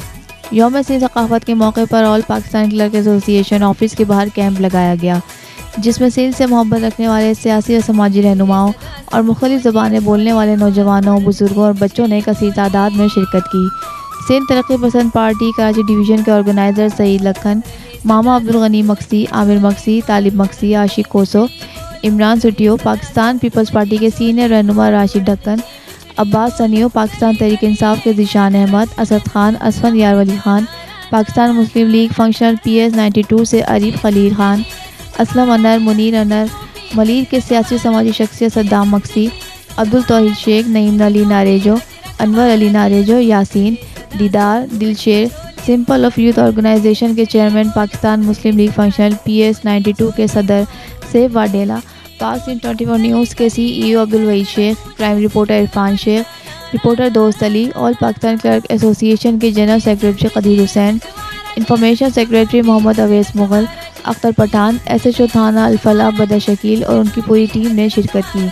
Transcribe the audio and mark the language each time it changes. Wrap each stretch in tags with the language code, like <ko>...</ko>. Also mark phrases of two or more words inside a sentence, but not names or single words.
<ur>یوم سندھ ثقافت کے موقع پر آل پاکستان کلرک ایسوسی ایشن آفس کے باہر کیمپ لگایا گیا، جس میں سندھ سے محبت رکھنے والے سیاسی اور سماجی رہنماؤں اور مختلف زبانیں بولنے والے نوجوانوں، بزرگوں اور بچوں نے کثیر تعداد میں شرکت کی. سندھ ترقی پسند پارٹی کراچی ڈویژن کے آرگنائزر سعید لاکھن، ماما عبدالغنی مکسی، عامر مکسی، طالب مکسی، عاشق کوسو، عمران سٹیو، پاکستان پیپلز پارٹی کے سینئر رہنما راشد ڈھکن، عباس سنیو، پاکستان تحریک انصاف کے ذیشان احمد، اسد خان، اسفن یار ولی خان، پاکستان مسلم لیگ فنکشنل PS 92 سے عارف خلیل خان، اسلم انڑ، منیر انڑ، ملیر کے سیاسی سماجی شخصیت صدام مکسی، عبدالتوحید شیخ، نعیم علی ناریجو، انور علی ناریجو، یاسین، دیدار، دلشیر, सिंपल آف یوتھ آرگنائزیشن کے چیئرمین، پاکستان مسلم لیگ فنکشنل PS 92 کے صدر سیف واڈیلا، پاک سندھ 24 نیوز کے CEO عبدالوحید شیخ,</ur> <en>crime reporter</en> <ur>عرفان شیخ، رپورٹر دوست علی، آل پاکستان کلرک ایسوسی ایشن کے</ur> <en>general secretary</en> <ur>قدیر حسین,</ur> <en>information secretary</en> <ur>محمد اویس مغل، اختر پٹھان، SHO تھانہ الفلاح بدر شکیل اور ان کی پوری ٹیم نے شرکت کی.</ur>